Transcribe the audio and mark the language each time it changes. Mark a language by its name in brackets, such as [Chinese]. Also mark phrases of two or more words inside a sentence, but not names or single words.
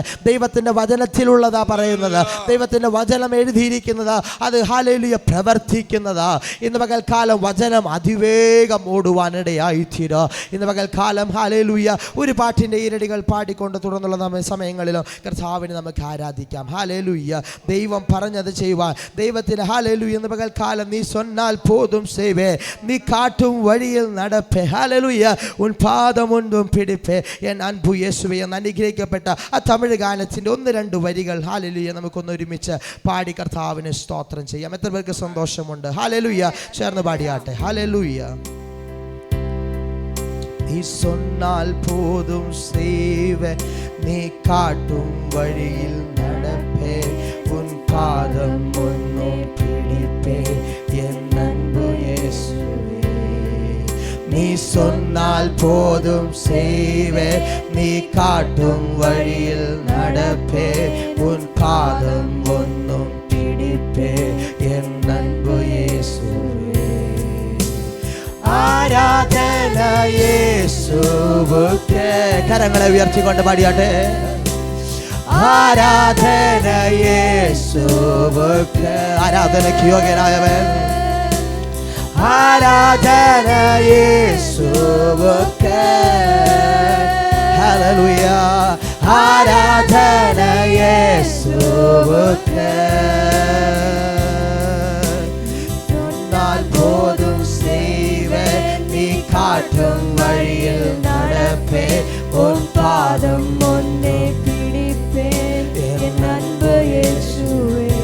[Malayalam] ദൈവത്തിൻ്റെ വചനത്തിലുള്ളതാ പറയുന്നത്, ദൈവത്തിൻ്റെ വചനം എഴുതിയിരിക്കുന്നത്, അത് ഹല്ലേലൂയ പ്രവർത്തിക്കുന്നതാ. ഇന്ന് പകൽക്കാലം വചനം അതിവേഗം ഓടുവാനിടയായിത്തീരുക. ഇന്ന് പകൽക്കാലം ഹല്ലേലൂയ ഒരു പാട്ടിൻ്റെ ഈരടികൾ പാടിക്കൊണ്ട് തുടർന്നുള്ള സമയങ്ങളിലും കർത്താവിനെ നമുക്ക് ആരാധിക്കാം. ഹല്ലേലൂയ. ദൈവം പറഞ്ഞത് ചെയ്യുവാൻ ദൈവത്തിന് ഹല്ലേലൂയ. ഇന്ന് പകൽക്കാലം [Tamil] നീ சொன்னால் போதும் செய்வே, நீ காட்டும் வழியில் நடப்பே. ஹல்லேலூயா. உன் பாதம் ஒன்றும் பிடிப்பே. என் அன்பு இயேசுவே [Malayalam] എന്ന് അനുഗ്രഹിക്കപ്പെട്ട ആ തമിഴ് ഗാനത്തിൻ്റെ 1-2 വരികൾ ഹല്ലേലൂയ നമുക്കൊന്ന് ഒരുമിച്ച് പാടി കർത്താവിനെ സ്തോത്രം ചെയ്യാം. എത്ര പേർക്ക് സന്തോഷമുണ്ട്? ഹല്ലേലൂയ. ചേർന്ന് പാടിയാട്ടെ. ഹല്ലേലൂയ. [Tamil] നീ சொன்னால் போதும் செய்வே, நீ காட்டும் வழியில் நடப்பே, உன் பாதம் ஒன்றும் பிடிப்பே. என் அன்பு இயேசுவே, நீ சொன்னால் போதும் செய்வே, நீ காட்டும் வழியில் நடப்பே, உன் பாதம் ஒன்றும் பிடிப்பே. என் அன்பு இயேசுவே. ஆராதனை இயேசுவுக்கே. [Malayalam] കരങ്ങളെ ഉയർത്തിക്കൊണ്ട് പാടിയാട്ടെ. [Tamil] ஆராதனை இயேசுவுக்கே. [Malayalam] ആരാധനയ്ക്ക് യോഗ്യനായവൻ. [Tamil] ஆராதனை இயேசுவுக்கே. ഹല്ലേലൂയ. ஆராதனை இயேசுவுக்கே. சொன்னால் போதும் செய்வே, நீ காட்டும் வழியில் நடப்பே, உன் பாதம் ஒன்னே பிடிப்பேன். என் அன்பு இயேசுவே.